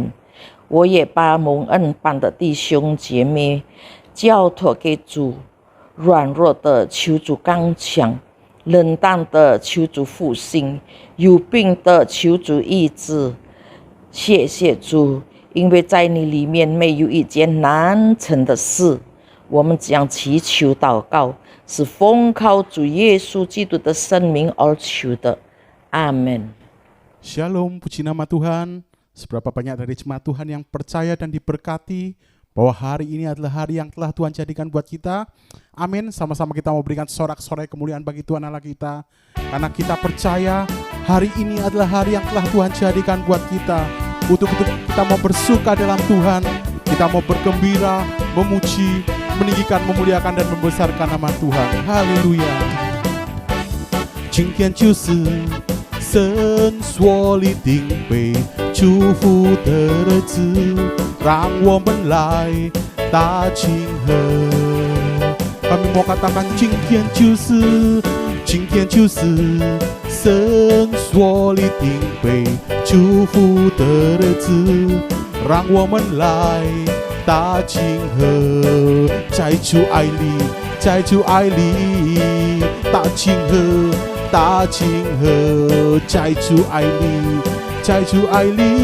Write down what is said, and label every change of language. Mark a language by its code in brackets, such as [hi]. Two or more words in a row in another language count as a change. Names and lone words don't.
[zh] 我也把蒙恩般的弟兄姐妹交托给主，软弱的求主刚强，冷淡的求主复兴，有病的求主医治。谢谢主，因为在你里面没有一件难成的事。我们将祈求祷告，是奉靠主耶稣基督的圣名而求的。阿们。 [id] Shalom, puji nama Tuhan. Seberapa banyak dari jemaat Tuhan yang percaya dan diberkati bahwa hari ini adalah hari yang telah Tuhan jadikan buat kita. Amin. Sama-sama kita mau berikan sorak-sorai kemuliaan bagi Tuhan Allah kita. Karena kita percaya hari ini adalah hari yang telah Tuhan jadikan buat kita. Untuk itu kita mau bersuka dalam Tuhan. Kita mau bergembira, memuji, meninggikan, memuliakan dan membesarkan nama Tuhan. Haleluya. [zh] 今天就是神所立定为祝福的日子，让我们来大庆贺。 [id] Kami mau katakan [zh] 今天就是神所立定为祝福的日子，让我们来大庆贺。在主爱里大庆贺，大庆贺，在主爱里，